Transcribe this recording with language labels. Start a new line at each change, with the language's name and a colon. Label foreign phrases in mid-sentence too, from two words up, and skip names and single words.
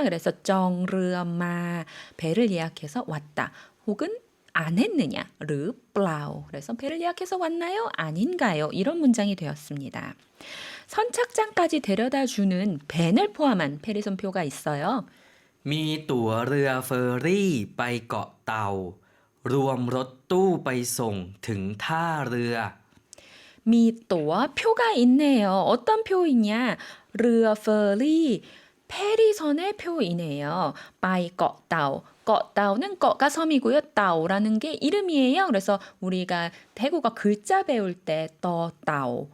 Korean: 그래서 정르마, 배를 예약해서 왔다. 혹은 안 했느냐, 르, 플라우. 그래서 배를 예약해서 왔나요? 아닌가요? 이런 문장이 되었습니다. 선착장까지 데려다 주는 벤을 포함한 페리선표가 있어요.
Thai: มีตั๋วเรือเฟอร์รี่ไปเกาะเต่ารวมรถตู้ไปส่งถึงท่าเรือ
Korean: 미또와 표가 있네요. 어떤 표이냐? 르어 페리, 페리선의 표이네요.
Thai: ไป เกาะเต่า.
Korean: 꺼따오는 꺼가 섬이고요. 따오라는 게 이름이에요. 그래서 우리가 태국어 글자 배울 때 떠따오.